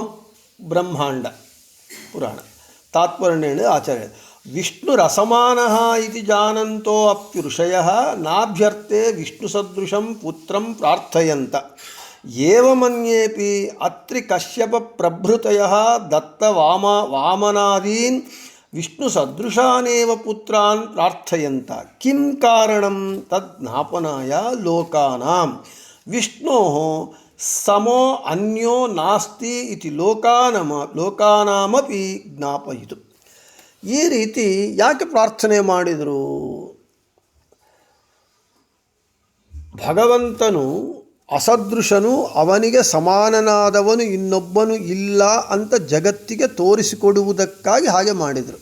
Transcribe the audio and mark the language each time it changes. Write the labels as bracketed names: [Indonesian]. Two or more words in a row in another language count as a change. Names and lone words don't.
[Sanskrit] ಬ್ರಹ್ಮಾಂಡ ಪುರಾಣ ತಾತ್ಪರ್ಯ ಆಚಾರ್ಯ ವಿಷ್ಣುರಸಮಾನಃ ಇತಿ ಜಾನಂತೋ ಅಪ್ಯಋಷಯಃ ನಾಭ್ಯರ್ಥೆ ವಿಷ್ಣುಸದೃಶಂ ಪುತ್ರಂ ಪ್ರಾರ್ಥಯಂತ ಏವಮನ್ಯೇಪಿ ಅತ್ರಿ ಕಶ್ಯಪ ಪ್ರಭೃತಯಃ ದತ್ತ ವಾಮನಾದೀನ್ ವಿಷ್ಣುಸದೃಶಾನೇವ ಪುತ್ರಾನ್ ಪ್ರಾರ್ಥಯಂತ ಕಿಂ ಕಾರಣಂ ತಜ್ಞಾಪನಾಯ ಲೋಕಾನಾಂ ವಿಷ್ಣೋಃ ಸಮೋ ಅನ್ಯೋ ನಾಸ್ತಿ ಇತಿ ಲೋಕಾನಾಮಪಿ ಜ್ಞಾಪಯಿತು. [Kannada] ಈ ರೀತಿ ಯಾಕೆ ಪ್ರಾರ್ಥನೆ ಮಾಡಿದರು? ಭಗವಂತನು ಅಸದೃಶನು ಅವನಿಗೆ ಸಮಾನನಾದವನು ಇನ್ನೊಬ್ಬನು ಇಲ್ಲ ಅಂತ ಜಗತ್ತಿಗೆ ತೋರಿಸಿಕೊಡುವುದಕ್ಕಾಗಿ ಹಾಗೆ ಮಾಡಿದರು.